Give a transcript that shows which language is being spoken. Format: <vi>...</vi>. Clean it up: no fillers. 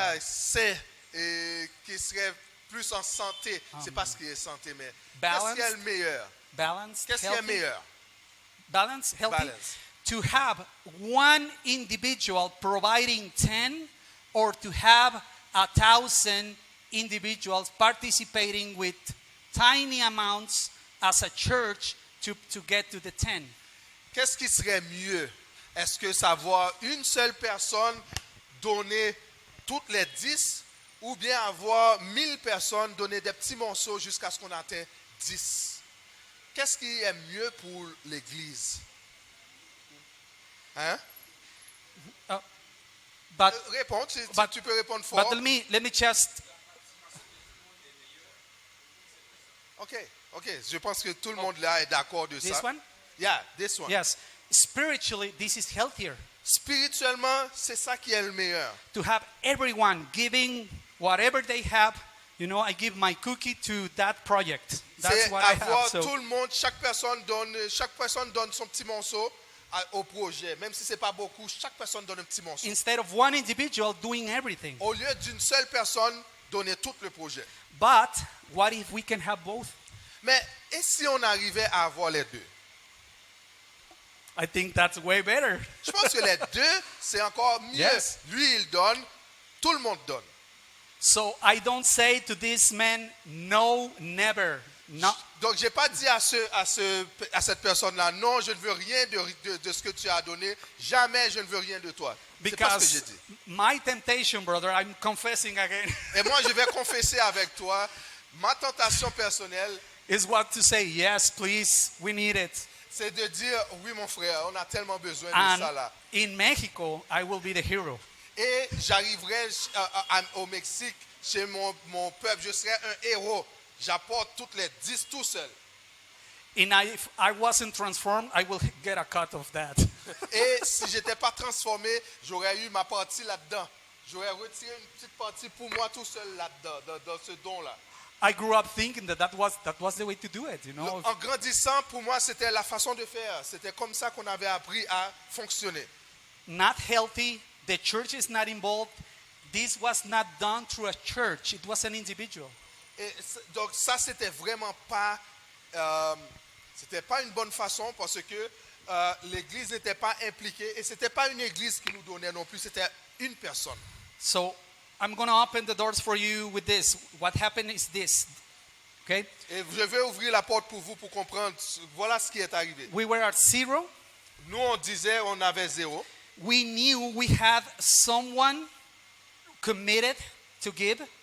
<fr>sain et qui serait plus en santé? C'est pas ce qui est santé, mais qu'est-ce qui est le meilleur?</fr> <en>Balanced,</en> <fr>Qu'est-ce qui est</fr> <en>healthy.</en> <fr>meilleur?</fr> <en>Balanced, healthy. Balance. To have one individual providing 10 or to have 1,000 individuals participating with tiny amounts as a church to get to the 10.</en> <fr>Qu'est-ce qui serait mieux? Est-ce que savoir une seule personne donner toutes les 10 ou bien avoir 1000 personnes donner des petits morceaux jusqu'à ce qu'on atteigne 10? Qu'est-ce qui est mieux pour l'Église? Hein?</fr> <en>But</en> <fr>Réponds,</fr> <en>but-</en> <fr>tu peux répondre fort.</fr> <en>but let me just</en> <fr>Ok, je pense que tout le monde là est d'accord de</fr> <en>this</en> <fr>ça.</fr> <en>one. Yeah, this one. Yes, spiritually this is healthier</en> <fr>Spirituellement, c'est ça qui est le meilleur.</fr> <en>to have everyone giving whatever they have. You know, I give my cookie to that project. That's</en> <fr>C'est</fr> <en>what I</en> <fr>avoir</fr> <en>have. So</en> <fr>tout le monde, chaque personne donne son petit morceau au projet. Même si c'est pas beaucoup, chaque personne donne un petit morceau.</fr> <en>instead of one individual doing everything.</en> <fr>Au lieu d'une seule personne donner tout le projet.</fr> <en>But what if we can have both?</en> <fr>Mais et si on arrivait à avoir les deux?</fr> <en>I think that's way better.</en> <fr>Je pense que les deux, c'est encore mieux.</fr> <en>Yes.</en> <fr>Lui, il donne, tout le monde donne.</fr> <en>So I don't say to this man, no, never. No.</en> <fr>Donc, je n'ai pas dit à cette personne-là, non, je ne veux rien de ce que tu as donné. Jamais je ne veux rien de toi. C'est pas ce que j'ai</fr> <en>Because</en> <fr>dit.</fr> <en>my temptation, brother, I'm confessing again,</en> <fr>Et moi, je vais confesser avec toi, ma tentation personnelle,</fr> <en>is what to say, yes, please, we need it.</en> <fr>c'est de dire, oui, mon frère, on a tellement besoin de</fr> <en>And</en> <fr>ça là.</fr> <en>in Mexico, I will be the hero.</en> <fr>Et j'arriverai au Mexique, chez mon peuple, je serai un héros. J'apporte toutes les 10 tout seul.</fr> <en>And if I wasn't transformed, I will get a cut of that.</en> <fr>Et si je n'étais pas transformé, j'aurais eu ma partie là-dedans. J'aurais retiré une petite partie pour moi tout seul là-dedans, dans ce don-là.</fr> <en>I grew up thinking that was the way to do it, you know.</en> <fr>En grandissant, pour moi, c'était la façon de faire. C'était comme ça qu'on avait appris à fonctionner.</fr> <en>Not healthy, the church is not involved. This was not done through a church, it was an individual.</en> <fr>Et donc ça, c'était vraiment pas une bonne façon parce que l'église n'était pas impliquée et c'était pas une église qui nous donnait non plus, c'était une personne.</fr> <en>So I'm going to open the doors for you with this. What happened is this, okay?</en> <fr>Et je vais ouvrir la porte pour vous pour comprendre. Voilà ce qui est arrivé.</fr> <en>We were at zero.</en> <fr>Nous, on disait on avait 0.</fr> <en>We knew we had someone committed to give.</en>